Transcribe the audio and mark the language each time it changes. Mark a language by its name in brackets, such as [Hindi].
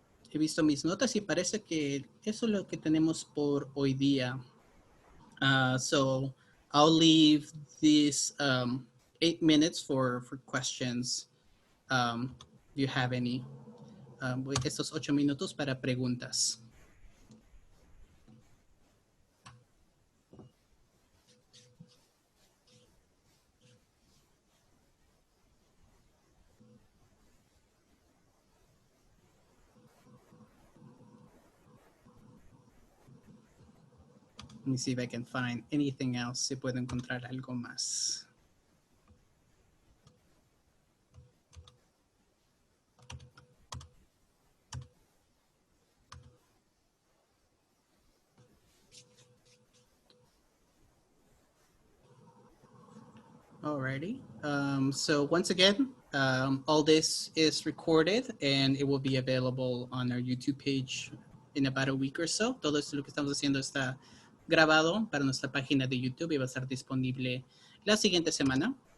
[Spanish] He visto mis notas y parece que eso es lo que tenemos por hoy día. [English] So I'll leave these 8 minutes for questions. If you have any. [Spanish] Estos 8 minutos para preguntas. [English] Let me see if I can find anything else. [Spanish] Si puedo encontrar algo más. [English] Alrighty. So once again, all this is recorded and it will be available on our YouTube page in about a week or so. [Spanish] Todo esto lo que estamos haciendo está grabado para nuestra página de YouTube y va a estar disponible la siguiente semana.